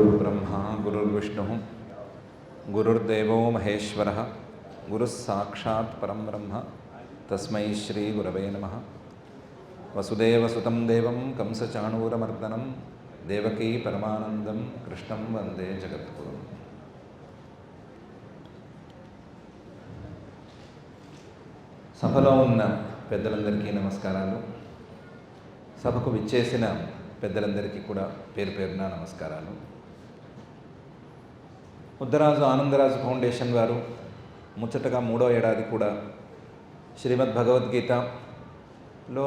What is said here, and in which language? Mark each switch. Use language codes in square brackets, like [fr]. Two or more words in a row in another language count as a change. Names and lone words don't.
[sa] गुरुर्ब्रह्मा गुरुर्विष्णुः गुरुर्देवो महेश्वरः गुरुः साक्षात् परं ब्रह्म तस्मै श्रीगुरवे नमः। वसुदेवसुतं देवं कंसचाणूरमर्दनं देवकी परमानन्दं कृष्णं वन्दे जगद्गुरुम्। [te] సభలో ఉన్న పెద్దలందరికీ నమస్కారాలు. సభకు విచ్చేసిన పెద్దలందరికీ కూడా పేరు పేరున నమస్కారాలు. ముద్దరాజు ఆనందరాజు ఫౌండేషన్ వారు ముచ్చటగా 3వ ఏడాది కూడా శ్రీమద్ భగవద్గీతలో